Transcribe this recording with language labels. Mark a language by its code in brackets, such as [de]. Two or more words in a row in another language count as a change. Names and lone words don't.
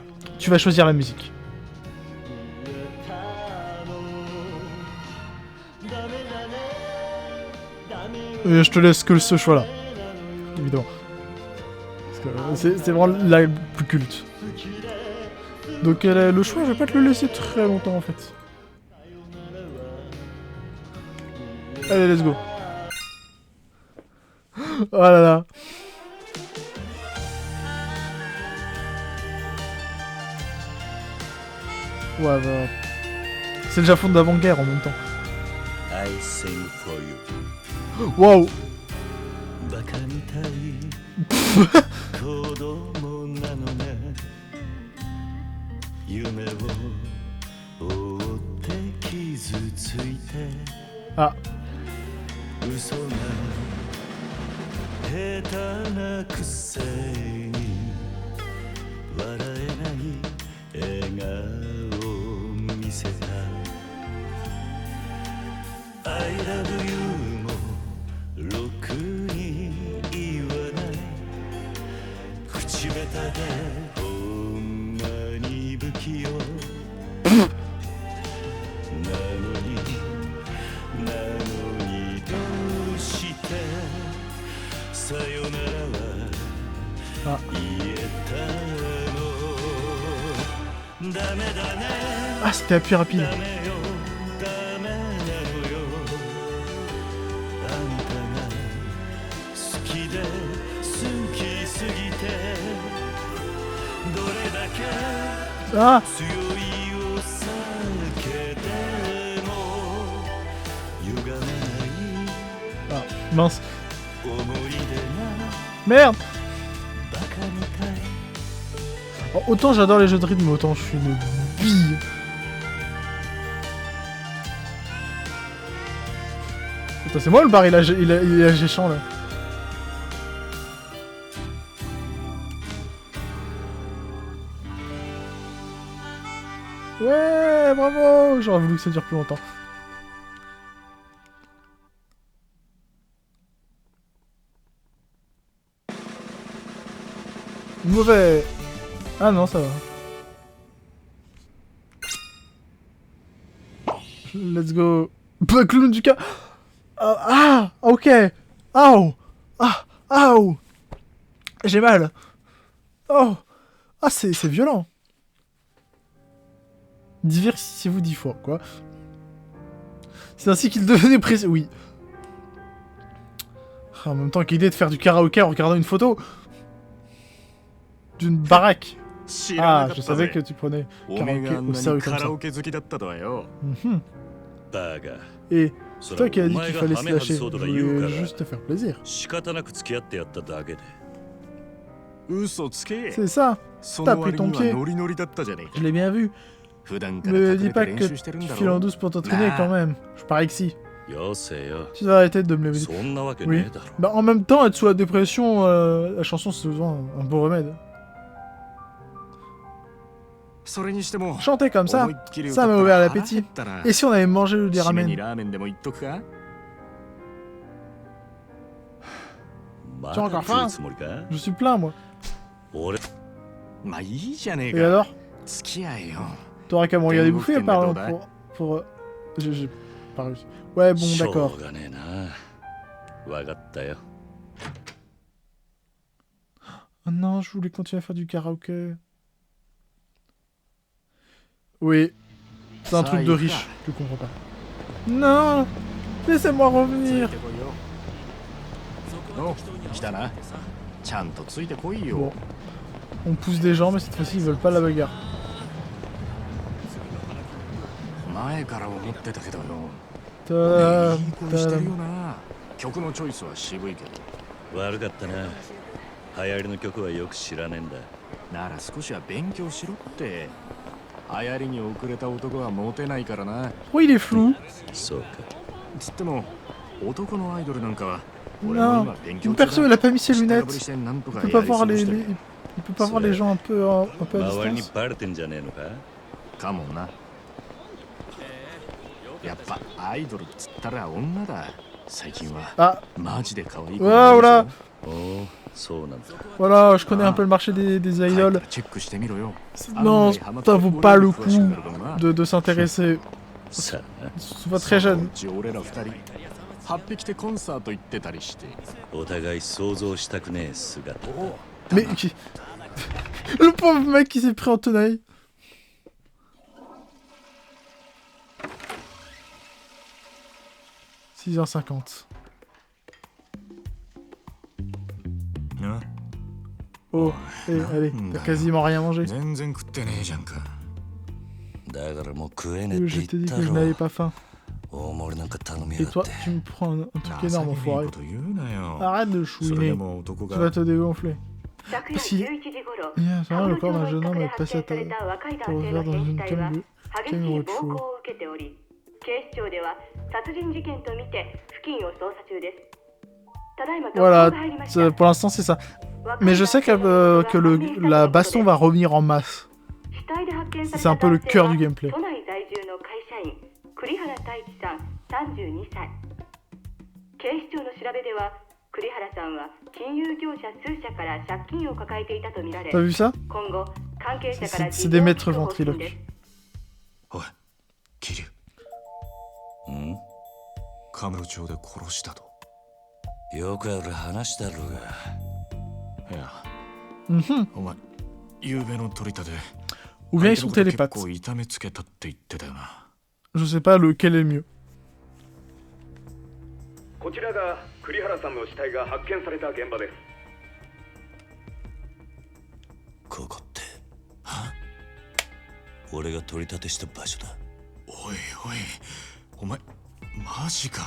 [fr] Tu vas choisir la musique. Et je te laisse que ce choix-là. Évidemment. Parce que c'est vraiment la plus culte. Donc le choix, je vais pas te le laisser très longtemps en fait. Allez, [en] let's go. [fr] Oh là là. Ouais, bah... C'est le Japon d'avant-guerre en même temps. [en] I sing for you. [fr] Waouh. [ja] バカみたい子供なのね夢を追って傷ついて [fr] Ah. [ja] 嘘が下手なくせに笑えない笑顔を見せた [en] I love you [ja] もろくに言わない口下手でほんまに不器用なのにどうしてさよならは言えたのダメだね [fr] Ah, c'était la plus rapide. [ja] ダメよダメなのよあんたが好きで好きすぎてどれだけ [fr] Ah. [ja] 強いお酒でも歪めない [fr] Ah, mince. [ja] 思い出が [fr] Merde. [ja] バカみたい [fr] Alors, autant j'adore les jeux de rythme, autant je suis une bille. Putain, c'est moi le bar, il a géchant là. Ouais, bravo. J'aurais voulu que ça dure plus longtemps. Mauvais. Ah non, ça va. [en] Let's go. [fr] Bah, clown du cas. Ah, ok. Aouh. Ah, aouh. J'ai mal. Oh. Ah, c'est violent. Diversifiez-vous 10 fois, quoi. C'est ainsi qu'il devenait précis. Oui. En même temps, quelle idée de faire du karaoké en regardant une photo d'une baraque. Ah, je savais que tu prenais karaoké au sérieux comme ça. Mhm. [ja] バカ [fr] Et [ja] そ [fr] c'est [ja] れ [fr] toi qui as [ja] お [fr] dit [ja] 前 [fr] qu'il [ja] が [fr] fallait [ja] ハ [fr] se [ja] メ外 [fr] lâcher. [ja] そう [fr] Je [ja] とか言う [fr] voulais [ja] から [fr] juste te faire plaisir. [ja] 仕方なく付き合ってやっただけで嘘つけ [fr] C'est ça. [ja] そ [fr] T'as [ja] の [fr] pris [ja] 割 [fr] ton [ja] には [fr] pied. [ja] ノリノリだったじゃねえか [fr] Je l'ai bien vu. [ja] 普段から [fr] Me [ja] 隠 [fr] dis [ja] れて [fr] pas [ja] 練 [fr] que [ja] 習してるん [fr] tu [ja] だ [fr] files en [ja] ろ [fr] douce pour t'entraîner quand même. Je parie que si. [ja] よせよ [fr] Tu dois arrêter de me le [ja] そ [fr] dire. [ja] んなわけ [fr] Oui. [ja] ねえだろ [fr] Bah, en même temps, être sous la dépression, la chanson c'est souvent un beau remède. [ja] それにしても [fr] Chanter comme ça, [ja] 思いっきり [fr] ça [ja] 歌 [fr] m'a [ja] った [fr] ouvert [ja] ら [fr] l'appétit. [ja] 腹減ったな [fr] Et si on avait mangé des [ja] 締めに [fr] ramen? [ja] ラーメンでも言っとくかま [fr] Tu as [ja] だ [fr] encore [ja] 食う [fr] faim? [ja] つもりか [fr] Je suis plein, moi. [ja] 俺まあいいじゃねえ [fr] Et [ja] か [fr] alors? [ja] 付き合えよ [fr] T'auras qu'à me regarder [es] Tengo [fr] bouffer, [es] que [fr] par [es] tener [fr] exemple, pour... J'ai pas réussi. Ouais, bon, [ja] しょ [fr] d'accord. [ja] うがねえなわかったよ [fr] Oh non, je voulais continuer à faire du karaoké. Oui. C'est un Ça truc de ira. riche, je comprends pas. Non! Laissez-moi revenir! [ja] お来たなちゃんとついてこいよ [fr] Bon. On pousse des gens, mais cette fois-ci, ils veulent pas la bagarre. [ja] 前から思ってたけどよ [fr] Ta- [ja] いい声してるよ [fr] ta- [ja] な曲のチョイスは渋いけど悪かったな流行りの曲はよく知らねえんだなら少しは勉強しろって流行りに遅れた男はモテないからな [fr] Oh, il est flou! [ja] そうかつっても男のアイドルなんかは俺 [fr] Non! [ja] も今勉強 [fr] Une [ja] 中 [fr] personne, [ja] だ [fr] il a pas mis ses [ja] 下破り [fr] lunettes. [ja] してなんとか [fr] Il peut [ja] や [fr] pas [ja] り [fr] voir [ja] 過ご [fr] les... [ja] してる [fr] Il peut pas voir les gens un peu à [ja] 周りに [fr] distance. [ja] バレてんじゃねえのかかもなやっぱアイドルっつったら女だ最近は [fr] Ah, [ja] マジで可愛い子 [fr] voilà, [ja] が [fr] voilà. [ja] 多いぞ。おお、そうなんだ。 [fr] Voilà, je connais un peu le marché des [ja] 帰った [fr] idoles. [ja] らチェックしてみろよ。 [fr] Non, ça vaut pas le coup de s'intéresser. [ja] さあな、 [fr] C'est pas très [ja] その [fr] jeune. [ja] うち俺ら二人8匹でコンサート行ってたりして。お互い想像したくねえ姿。 [fr] Mais le pauvre mec qui s'est pris en tenaille. « 6h50. [ja] な [fr] Oh, allez, t'as quasiment rien mangé. [ja] 全然食ってねえじゃんか。だからもう食えねえっ [fr] Oui, [ja] て [fr] je t'ai [ja] 言 [fr] dit [ja] った [fr] que je [ja] ろ。 [fr] n'avais pas faim. [ja] 大盛りなんか頼みや [fr] Et [ja] がっ [fr] toi, [ja] て。 [fr] tu me prends un truc [ja] 情 [fr] énorme, [ja] けねえこ [fr] enfoiré. [ja] と言うなよ。 [fr] Arrête de [ja] それで [fr] chouiner. [ja] も男 [fr] Tu [ja] が [fr] vas te dégonfler. [ja] 昨夜 [fr] Si. [ja] 11時頃、 [fr] Il y a ça, le corps d'un jeune homme est [ja] 発 [fr] passé [ja] 見 [fr] à [ja] された若い [fr] ta [ja] 男性の [fr] dans [ja] 変死 [fr] une [ja] 体は [fr] camion [ja] 激しい暴行を受けており、警視庁では殺人事件とみて付近を捜査中です。ただいま続報 [fr] Voilà, [ja] が入りました。 [fr] pour l'instant c'est ça. Mais je sais que la baston va revenir en masse. [ja] 死体で発見され [fr] C'est [ja] た [fr] un peu le [ja] 男性は [fr] cœur du gameplay. [ja] 都内在住の会社員栗原太一さん32歳。警視庁の調べでは栗原さんは金融業者数社から借金を抱えていたとみられ、 [fr] T'as vu ça? [ja] 今後関係者から [fr] C'est des maîtres ventriloques. [ja] おい、桐生。ん？カムロ町で殺したと。よくある話だろうが。いや、 Mhm. お前、夕べの取り立て。 [fr] Ou bien ils [ja] 相 [fr] sont [ja] 手のこと [fr] télépathes. [ja] 結構痛めつけたって言ってたよな。 [fr] Je sais pas lequel est le mieux. [ja] こちらが栗原さんの死体が発見された現場です。ここって俺が取り立てした場所だ。おいおい、お前、マジか。